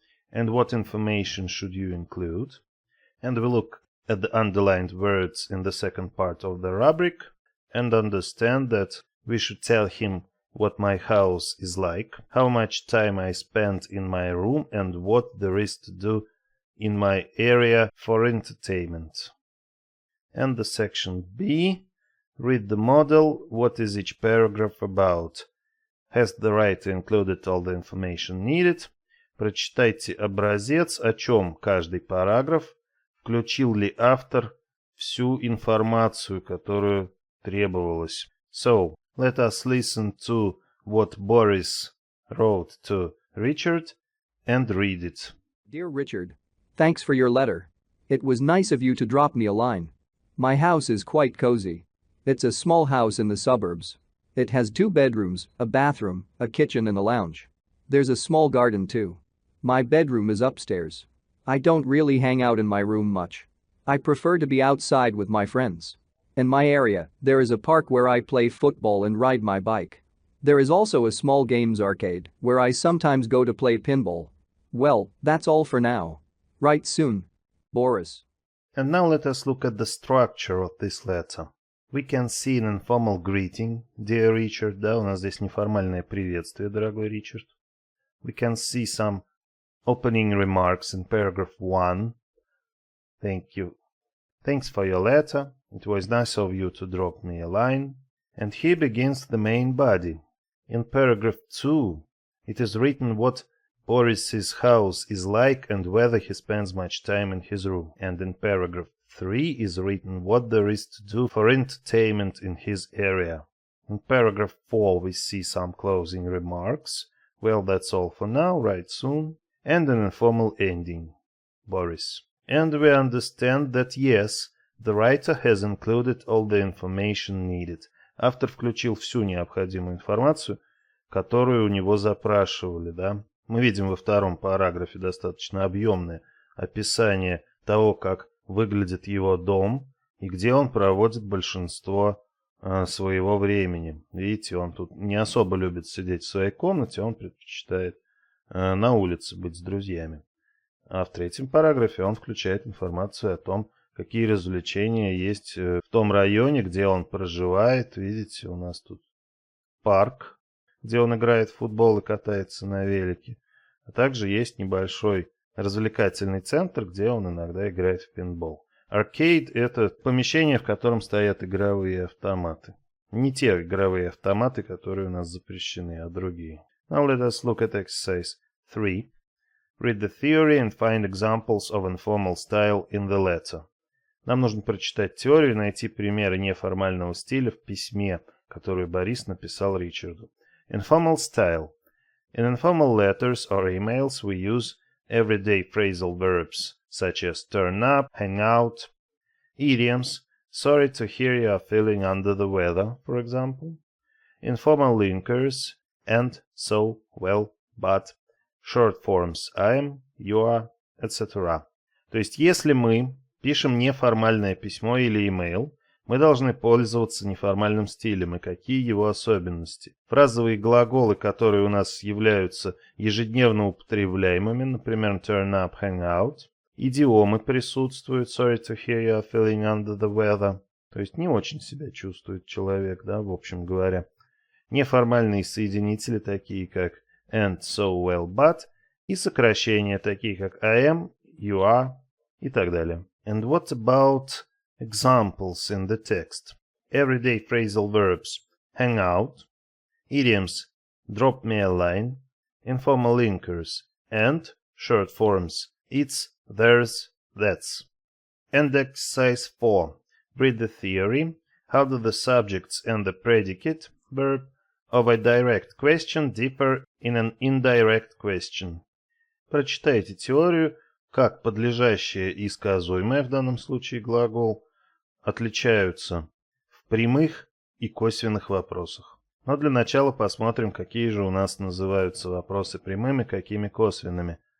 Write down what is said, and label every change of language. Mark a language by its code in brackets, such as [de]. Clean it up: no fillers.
[en] And what information should you include? And we look at the underlined words in the second part of the rubric and understand that we should tell him what my house is like, how much time I spend in my room, and what there is to do in my area for entertainment. And the section B, read the model, what is each paragraph about? Has the writer included all the information needed? [ru] Прочитайте образец, о чем каждый параграф, включил ли автор всю информацию, которую требовалось. [en] So, let us listen to what Boris wrote to Richard and read it. Dear Richard, thanks for your letter. It was nice of you to drop me a line. My house is quite cozy. It's a small house in the suburbs. It has 2 bedrooms, a bathroom, a kitchen and a lounge. There's a small garden too. My bedroom is upstairs. I don't really hang out in my room much. I prefer to be outside with my friends. In my area, there is a park where I play football and ride my bike. There is also a small games arcade where I sometimes go to play pinball. Well, that's all for now. Write soon. Boris. And now let us look at the structure of this letter. We can see an informal greeting, dear Richard. [ru] Да, у нас здесь неформальное приветствие, дорогой Ричард. [en] We can see some opening remarks in paragraph 1. Thank you. Thanks for your letter. It was nice of you to drop me a line. And here begins the main body. In paragraph 2, it is written what Boris's house is like and whether he spends much time in his room. And in paragraph 3 is written what there is to do for entertainment in his area. In paragraph 4 we see some closing remarks. Well, that's all for now, write soon. And an informal ending. Boris. And we understand that yes, the writer has included all the information needed. [ru] Автор включил всю необходимую информацию, которую у него запрашивали, да. Мы видим во втором параграфе достаточно объемное описание того, как выглядит его дом и где он проводит большинство своего времени. Видите, он тут не особо любит сидеть в своей комнате, он предпочитает на улице быть с друзьями. А в третьем параграфе он включает информацию о том, какие развлечения есть в том районе, где он проживает. Видите, у нас тут парк, где он играет в футбол и катается на велике. А также есть небольшой развлекательный центр, где он иногда играет в пейнтбол. Arcade — это помещение, в котором стоят игровые автоматы. Не те игровые автоматы, которые у нас запрещены, а другие. [en] Now let us look at exercise 3. Read the theory and find examples of informal style in the letter. [ru] Нам нужно прочитать теорию и найти примеры неформального стиля в письме, которое Борис написал Ричарду. [en] Informal style. In informal letters or emails we use everyday phrasal verbs, such as turn up, hang out, idioms, sorry to hear you are feeling under the weather, for example, informal linkers, and, so, well, but, short forms I am, you are, etc. [ru] То есть, если мы пишем неформальное письмо или email, мы должны пользоваться неформальным стилем. И какие его особенности? Фразовые глаголы, которые у нас являются ежедневно употребляемыми, например, [en] turn up, hang out. [ru] Идиомы присутствуют, [en] sorry to hear you are feeling under the weather. [ru] То есть не очень себя чувствует человек, да, в общем говоря. Неформальные соединители, такие как [en] and, so, well, but. [ru] И сокращения, такие как [en] I am, you are [ru] и так далее. [en] And what about examples in the text? Everyday phrasal verbs, hang out, idioms, drop me a line, informal linkers, and short forms, it's, there's, that's. And exercise 4. Read the theory. How do the subjects and the predicate verb of a direct question differ in an indirect question? [ru] Прочитайте теорию, как подлежащее и сказуемое, в данном случае глагол, отличаются в прямых и косвенных вопросах. Но для начала посмотрим, какие же у нас называются вопросы прямыми, какими косвенными.